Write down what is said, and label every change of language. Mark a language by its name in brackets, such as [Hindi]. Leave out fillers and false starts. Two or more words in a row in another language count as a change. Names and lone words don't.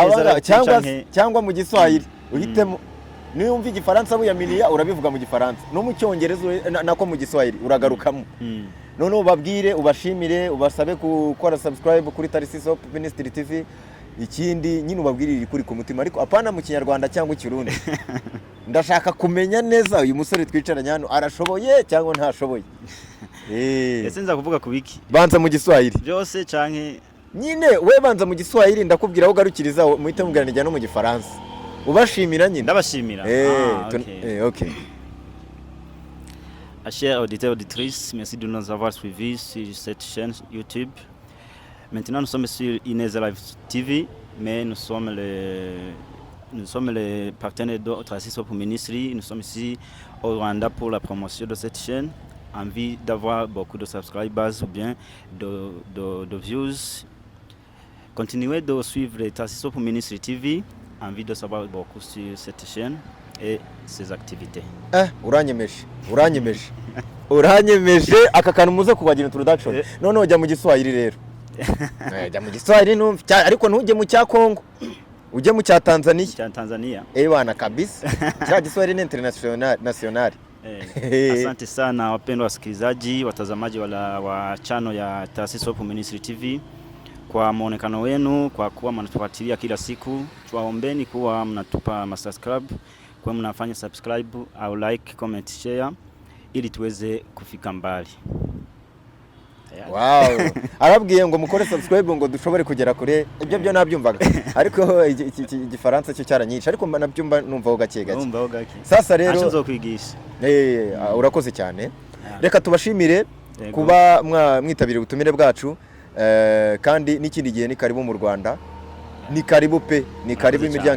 [Kinyarwanda] cyangwa mu Giswahili uhitemo niyo umva igifaransa buyaminiya urabivuga mu gifaransa no mu cyongereza nako mu giswahili uragarukamo none ubabwire ubashimire ubasabe gukora subscribe kuri Tarisisi Hope Ministry TV ikindi nyine ubabwirire kuri ku mutima ariko apana mu kinyarwanda cyangwa ikirundi ndashaka kumenya neza uyu musore twicaranye hano arashoboye cyangwa ntashoboye ese nza kuvuga kubiki banza mu giswahili byose canke nyine we banza mu giswahili ndakubwira aho garukiriza muhite mubwirana no mu gifaransa ubashimira nyine ndabashimira OK. [French] Chers auditeurs et auditrices, merci de nous avoir suivis sur cette chaîne YouTube. Maintenant, nous sommes sur Ineza Live TV, mais nous sommes les partenaires de Tarisisi Hope Ministry. Nous sommes ici au Rwanda pour la promotion de cette chaîne. Envie d'avoir beaucoup de subscribers ou bien de views. Continuez de suivre les Tarisisi Hope Ministry TV. Envie de savoir beaucoup sur cette chaîne et ses activités. [Kinyarwanda] Uranyemeje aka kantu muze kubagira introduction none ujya mu giswahili rero jya mu giswahili ariko ntujye mu cya Kongo ujye mu cya Tanzania bana kabisa cya giswahili ni international. [Swahili] Asante sana wapendwa wasikilizaji watazamaji wa channel ya Tarisisi Hope Ministry TV kwa muonekano wenu, kwa kuwa mnatufuatilia kila siku. Tuwaombeni kuwa mnatupa subscribe, kwa mnafanya subscribe au [English] like, comment, share [Swahili] ili tuweze kufika mbali. [Kinyarwanda] Wow, arabwiye ngo mukore subscribe ngo dushobore kugera kure ibyo byo nabyumvaga ariko igifaransa cyo cyaranyisha ariko nabyumva numvaho gake sasa rero acho zokwigisha urakoze cyane reka tubashimire kuba mwitabira ubutumire bwacu kandi n'ikindi gihe ni karibu mu Rwanda ni karibu pe ni karibu imiryango